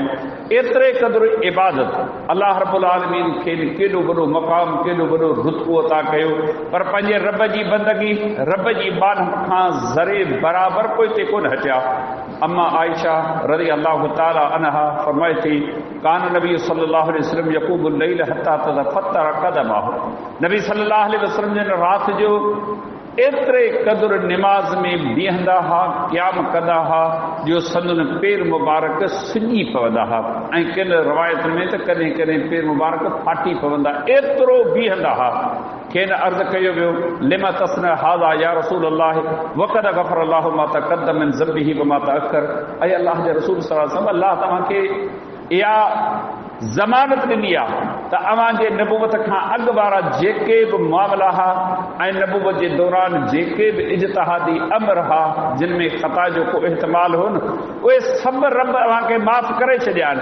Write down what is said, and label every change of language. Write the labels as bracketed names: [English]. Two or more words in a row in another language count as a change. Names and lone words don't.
[Sindhi] एतिरे क़दुरु इबादत अल्लाह रब्बुल आलमीन खे केॾो वॾो मक़ाम, केॾो वॾो रुतबो अता कयो, पर पंहिंजे रब जी बंदगी, रब जी बानह खां ज़रे बराबरि कोई ते कोन हटिया। अम्मा आयशा [Arabic] رضي الله تعالى عنها [Sindhi] फरमाए थी, [Arabic] كان النبي صلى الله عليه وسلم يقوم الليل حتى تتفطر قدماه. [Sindhi] नबी [Arabic] صلى الله عليه وسلم [Sindhi] जिन रात जो एतिरे क़दुरु निमाज़ में बीहंदा हुआ, क़याम कंदा हुआ जो संदन पेर मुबारक सुॼी पवंदा हुआ, ऐं किन रवायत में त कॾहिं कॾहिं पेर मुबारक फाटी पवंदा, एतिरो बीहंदा हुआ। खेनि अर्ज़ु कयो वियो, [Arabic] لما تصنع هذا يا رسول الله وقد غفر الله ما تقدم من ذنبه وما تأخر. [Sindhi] ऐं अल्लाह जे रसूल [Arabic] صلى الله عليه وسلم, [Sindhi] अल्लाह तव्हांखे इहा ज़मानत ॾिनी आहे त अव्हांजे नबूवत खां अॻु वारा जेके बि मामला हुआ ऐं नबूवत जे दौरान जेके बि इज्तिहादी अमर हुआ जिन में ख़ता जो को इहतमाल हो न, उहे सभु रब अव्हांखे माफ़ करे छॾिया आहिनि।